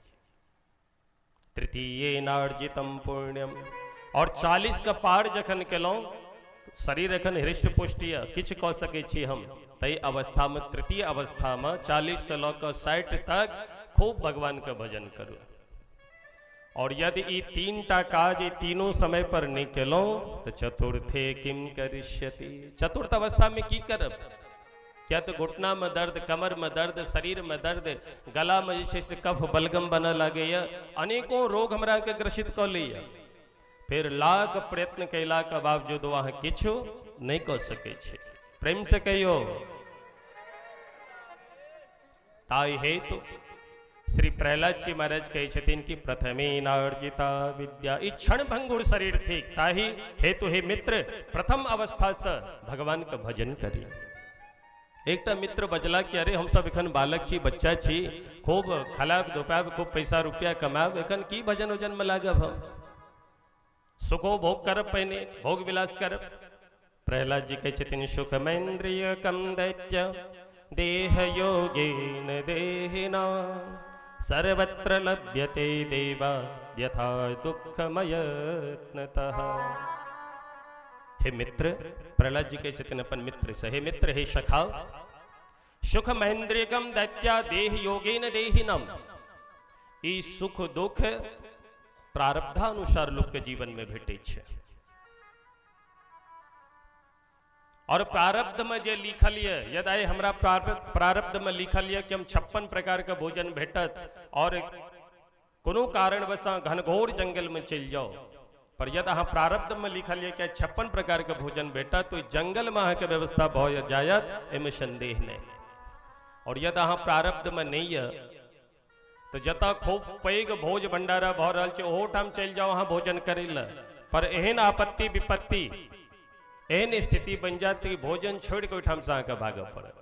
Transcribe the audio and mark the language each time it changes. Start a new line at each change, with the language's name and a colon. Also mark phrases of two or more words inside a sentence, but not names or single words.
Sanskrit: तृतीयेनार्जितं पुण्यम,
Maithili: और 40 का पार जखन केलौं शरीर एखन हृष्ट पुष्ट य किछ कह सके छी हम, तई अवस्था में तृतीय अवस्था में 40 से लऽ कऽ 60 तक खूब भगवान का भजन करू। और यदि ई 3टा काज ई तीनों समय पर नहीं केलौं तो
Sanskrit: चतुर्थे किम करिष्यति,
Maithili: चतुर्थ अवस्था में की करब। क्या तो घुटना में दर्द, कमर में दर्द, शरीर में दर्द, गला में जैसे से कफ बलगम बना लगे, अनेकों रोग हमरा के ग्रसित कर लिया। फिर लाख प्रयत्न कैला के बावजूद वहां किछु नहीं कर सके छे। प्रेम से कहियो ताई हेतु श्री प्रहलाद जी महाराज कहे छथिन कि
Sanskrit: प्रथमेनार्जिता विद्या,
Maithili: ई क्षण भंगुर शरीर थी, ताही हेतु हे मित्र प्रथम अवस्था से भगवान का भजन करी। एकटा मित्र बजला कि अरे हम सब एखन बालक छी, बच्चा छी, खूब खलाब धोपाब, खूब पैसा रुपया कमाब, एखन की भजन उजन में लागब, हम सुखो भोग करब, पहिने भोग विलास करब। प्रहलाद जी कहे छथिन
Sanskrit: सुखमेन्द्रियकं दैत्य देह योगेन देहिना सर्वत्र लभ्यते देवा यथा दुःखमयत्नतः।
Maithili: हे मित्र, प्रहलाद जी कहे छथिन अपन मित्र से,
Sanskrit: हे मित्र हे सखा, सुख महेन्द्रियकम दैत्या देह योगेन देहिनम,
Maithili: ई सुख दुख प्रारब्धानुसार लोग के जीवन में भेटे छे। और प्रारब्ध में जे लिखल है, यदि हमरा प्रारब्ध में लिखल है कि हम 56 प्रकार का भोजन भेटत और कोनो कारणवश घनघोर जंगल में चल जाओ, पर यदि अहाँ प्रारब्ध में लिखल है कि 56 प्रकार का भोजन भेटत तो जंगल में अहाँ के व्यवस्था भ जायत, एमे संदेह नहीं। और यदि अहाँ प्रारब्ध में नहीं है तो जतऽ खूब पैघ भोज भंडारा भ रहल छै ओहो ठाम चल जाओ अहाँ भोजन करे ला, पर एहन आपत्ति विपत्ति एहन स्थिति बन जात कि भोजन छोड़ के ओहिठाम से अहाँके भागऽ पड़त।